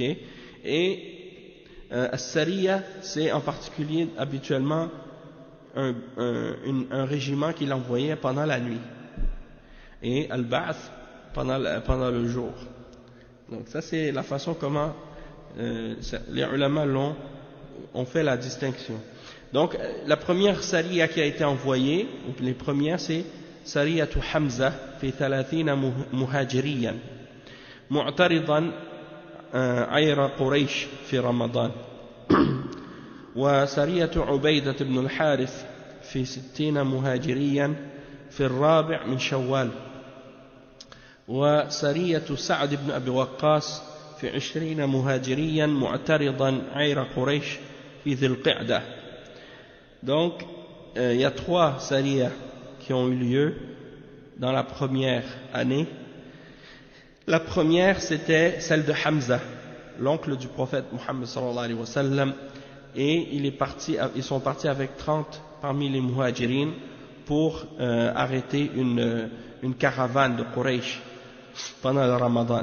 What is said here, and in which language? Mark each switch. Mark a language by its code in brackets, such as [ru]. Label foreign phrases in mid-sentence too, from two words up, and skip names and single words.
[fr] Et as-sariya, c'est en particulier habituellement un régiment qu'il envoyait pendant la nuit, et al-ba'th pendant le jour. Donc ça c'est la façon comment les ulama ont fait la distinction. Donc la première sariya qui a été envoyée, ou les premières, c'est [ar] سرية حمزة في 30 مهاجريا معترضا عير قريش في رمضان, وسرية عبيدة بن الحارث في 60 مهاجريا في الرابع من شوال، وسرية سعد بن أبي وقاص في 20 مهاجريا معترضا عير قريش في ذي القعدة. [fr] Donc il y a 3 sariyas qui ont eu lieu dans la première année. La première, c'était celle de Hamza, l'oncle du prophète Muhammad [ar] صلى الله عليه وسلم, [fr] et ils sont partis avec 30 parmi les muhajirin pour arrêter une caravane de Quraysh pendant le Ramadan.